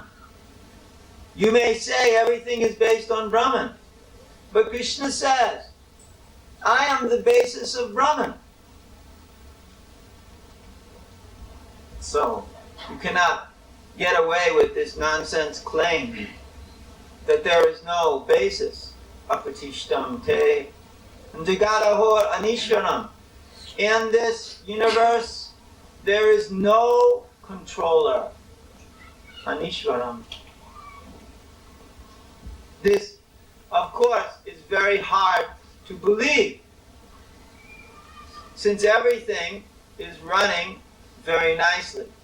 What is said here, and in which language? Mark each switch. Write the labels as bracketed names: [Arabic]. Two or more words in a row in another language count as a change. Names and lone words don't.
[English] You may say everything is based on Brahman, but Krishna says, I am the basis of Brahman. So, you cannot get away with this nonsense claim that there is no basis. [Sanskrit] Apatishtam te jagadahor anishwaram. [English] In this universe, there is no controller. Anishwaram. This, of course, is very hard to believe, since everything is running very nicely.